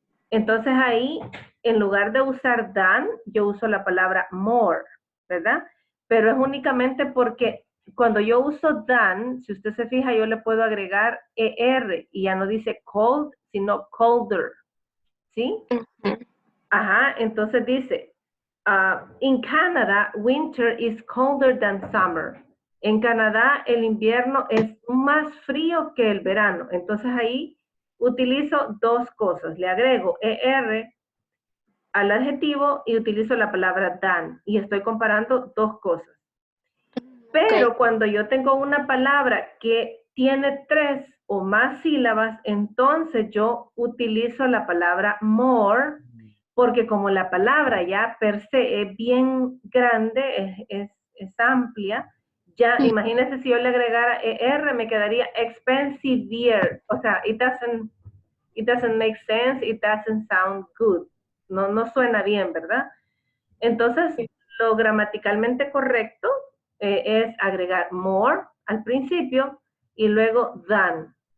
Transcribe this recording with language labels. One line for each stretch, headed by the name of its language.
Spanish: Entonces ahí, en lugar de usar than, yo uso la palabra more, ¿verdad? Pero es únicamente porque cuando yo uso than, si usted se fija, yo le puedo agregar ER y ya no dice cold, sino colder, ¿sí? Ajá, entonces dice,
English: in Canada, winter is colder than summer.
Spanish: En Canadá, el invierno es más frío que el verano. Entonces ahí utilizo dos cosas. Le agrego ER al adjetivo y utilizo la palabra than. Y estoy comparando dos cosas. Pero cuando yo tengo una palabra que tiene 3 o más sílabas, entonces yo utilizo la palabra more, porque como la palabra ya per se es bien grande, es amplia, ya imagínense si yo le agregara ER, me quedaría expensive year. O sea,
English: it doesn't make sense, it doesn't sound good.
Spanish: No suena bien, ¿verdad? Entonces, lo gramaticalmente correcto es agregar more al principio y luego than.